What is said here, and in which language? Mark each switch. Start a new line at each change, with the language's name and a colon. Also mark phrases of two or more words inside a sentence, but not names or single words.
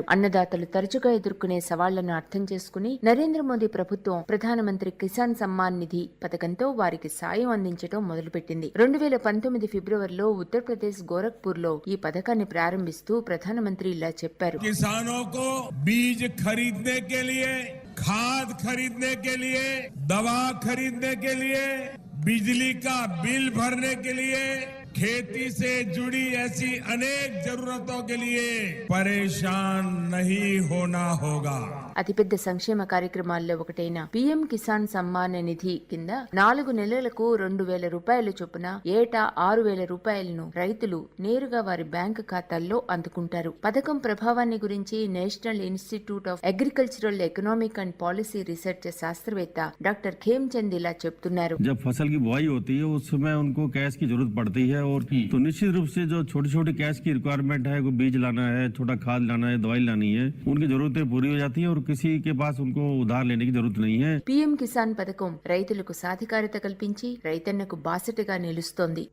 Telugu: అన్నదాతలు తరచుగా ఎదుర్కొనే సవాళ్లను అర్థం చేసుకుని నరేంద్ర మోదీ ప్రభుత్వం ప్రధానమంత్రి కిసాన్ సమ్మాన్ నిధి పథకంతో వారికి సాయం అందించడం మొదలుపెట్టింది. 2019 ఫిబ్రవరిలో ఉత్తరప్రదేశ్ గోరఖ్పూర్ లో ఈ పథకాన్ని ప్రారంభిస్తూ ప్రధానమంత్రి ఇలా చెప్పారు.
Hindi: किसानों को बीज खरीदने के लिए, खाद खरीदने के लिए, दवा खरीदने के लिए, बिजली का बिल भरने के लिए, खेती से जुड़ी ऐसी अनेक जरूरतों के लिए परेशान नहीं होना होगा.
Telugu: అతిపెద్ద సంక్షేమ కార్యక్రమాల్లో ఒకటైన పీఎం కిసాన్ సమ్మాన్ నిధి కింద 4 నెలలకు 2,000 రూపాయల చొప్పున ఏటా 6,000 రూపాయలను రైతులు నేరుగా వారి బ్యాంకు ఖాతాల్లో అందుకుంటారు. పథకం ప్రభావాన్ని గురించి నేషనల్ ఇన్స్టిట్యూట్ ఆఫ్ అగ్రికల్చరల్ ఎకనామిక్ అండ్ పాలసీ రీసెర్చ్ శాస్త్రవేత్త డాక్టర్ ఖేమ్చంద్ ఇలా చెప్తున్నారు.
Hindi: जब फसल की बुआई होती है उस समय उनको कैश की जरूरत पड़ती है और तो निश्चित रूप से जो छोटी छोटी कैश की रिक्वायरमेंट है, कोई बीज लाना है, छोटा खाद लाना है, दवाई लानी है, उनकी जरूरतें पूरी हो जाती है और किसी के पास उनको उधार लेने की जरूरत नहीं है.
Telugu: పీఎం కిసాన్ పథకం రైతులకు సాధికారత కల్పించి రైతన్నకు బాసటగా నిలుస్తోంది.